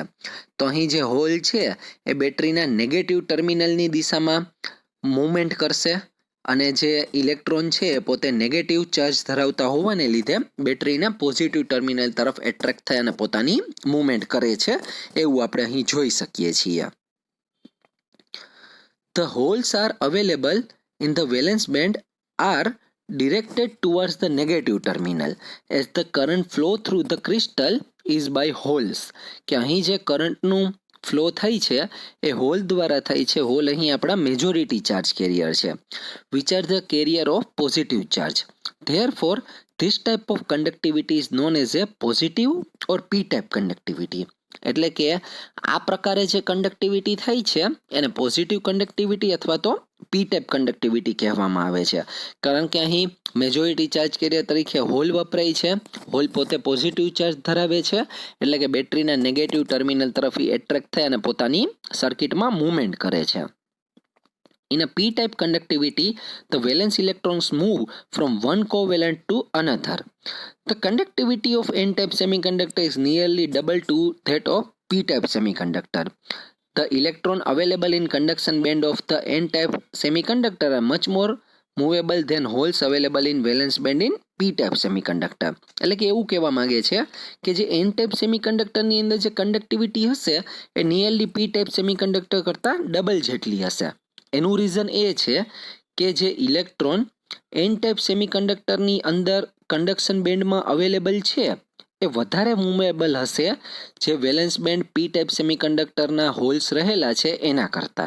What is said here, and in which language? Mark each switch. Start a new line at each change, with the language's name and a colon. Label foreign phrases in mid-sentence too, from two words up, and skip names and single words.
Gujarati: તો અહીં જે હોલ છે એ બેટરીના નેગેટિવ ટર્મિનલની દિશામાં મૂવમેન્ટ કરશે અને જે ઇલેક્ટ્રોન છે એ પોતે નેગેટિવ ચાર્જ ધરાવતા હોવાને લીધે બેટરીના પોઝિટિવ ટર્મિનલ તરફ એટ્રેક્ટ થઈ અને પોતાની મૂવમેન્ટ કરે છે એવું આપણે અહીં જોઈ શકીએ છીએ.
English: The holes are available in the valence band are directed towards the negative terminal as the current flow through the crystal is by holes.
Gujarati: કે અહીં જે કરંટનું ફ્લો થાય છે એ હોલ દ્વારા થાય છે. હોલ અહીં આપણા
English: majority charge carrier
Gujarati: છે
English: which are the carrier of positive charge. Therefore, this type of conductivity is known as a positive or p-type conductivity.
Gujarati: એટલે કે આ પ્રકારે જે કન્ડક્ટિવિટી થાય છે એને પોઝિટિવ કન્ડક્ટિવિટી અથવા તો પી ટાઈપ કન્ડક્ટિવિટી કહેવામાં આવે છે. કારણ કે અહીં
English: majority charge carrier
Gujarati: તરીકે હોલ વપરાય છે. હોલ પોતે પોઝિટિવ ચાર્જ ધરાવે છે એટલે કે બેટરીના નેગેટિવ ટર્મિનલ તરફ એટ્રેક્ટ થાય અને પોતાની સર્કિટમાં મૂવમેન્ટ કરે છે.
English: In a p-type conductivity, the valence electrons move from one covalent to another. The conductivity of n-type semiconductor is nearly double to that of p-type semiconductor. The electron available in conduction band of the n-type semiconductor are much more movable than holes available in valence band in p-type semiconductor.
Gujarati: એટલે કે એવું કહેવા માંગે છે કે જે
English: n-type semiconductorની
Gujarati: અંદર જે કન્ડક્ટિવિટી હશે એ નિયરલી
English: p-type semiconductor
Gujarati: કરતાં ડબલ જેટલી હશે. એનું રીઝન એ છે કે જે ઇલેક્ટ્રોન એન ટાઈપ સેમિકન્ડક્ટરની અંદર કન્ડક્શન બેન્ડમાં અવેલેબલ છે એ વધારે મૂવેબલ હશે જે
English: valence band
Gujarati: પી ટાઈપ સેમિકન્ડક્ટરના હોલ્સ રહેલા છે એના કરતાં.